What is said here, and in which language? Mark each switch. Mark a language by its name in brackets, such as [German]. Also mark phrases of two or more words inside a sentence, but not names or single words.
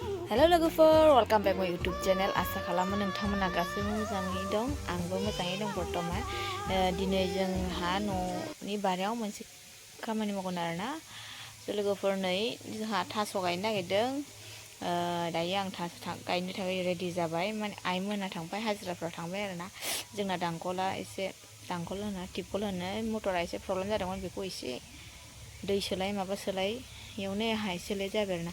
[Bodo] Halo logofor, [English] welcome back my YouTube channel. [Bodo] Asa खालामो नोंथांमोना गासैबो मोजाङै दं, आंबो मोजाङै दं बर्तमान। दिनै जोंहा न'नि बारियाव मोनसे खामानि मावगोन आरोना। लोगोफोर नै जोंहा थास' गायनो नागिरदों। दायो आं थास' गायनो थाखाय रेडि जाबाय। माने आइमोना थांबाय, हाजिराफ्राव थांबाय आरोना। जोंना दांखला एसे दांखल होनो टिपकल होनो मटरा एसे प्रब्लेम जादोंमोन, बेखौ एसे दै सोलाय माबा सोलाय एवनो हाय सोलाय जाबाय आरोना।